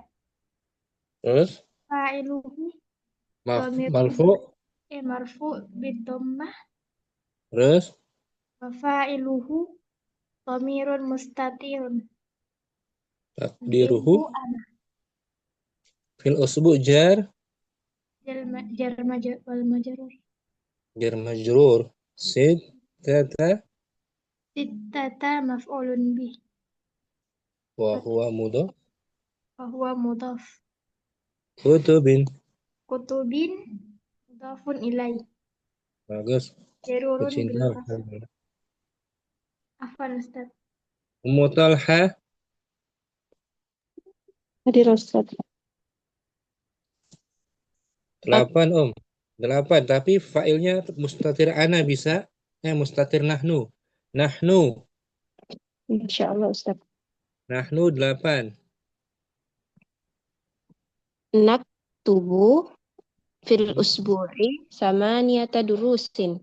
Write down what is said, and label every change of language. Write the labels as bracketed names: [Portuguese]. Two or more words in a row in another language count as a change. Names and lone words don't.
[Indonesian] Terus [Arabic] فاعله ضمير marfu. مرفوع بالضمة [Indonesian] Terus [Arabic] وفاعله ضمير مستتر. takdiruhu منه أنا. في الأسبوع جار جار والمجرور. جار مجرور ستة ستة مفعول به وهو مضاف. وهو مضاف. Kutubin. كتب مضاف إليه. [Indonesian] Bagus. [Arabic] جرور بال Kucinta. كسر عفوا أستاذ. Ummu Talha. [Indonesian] Hadir Ustaz. 8 8, tapi fa'ilnya [Arabic] مستتر أنا [Indonesian] bisa, [Arabic] مستتر نحن. Nahnu [Indonesian] Insyaallah Ustaz. 8. [Arabic] نكتب في الأسبوع ثمانية دروس.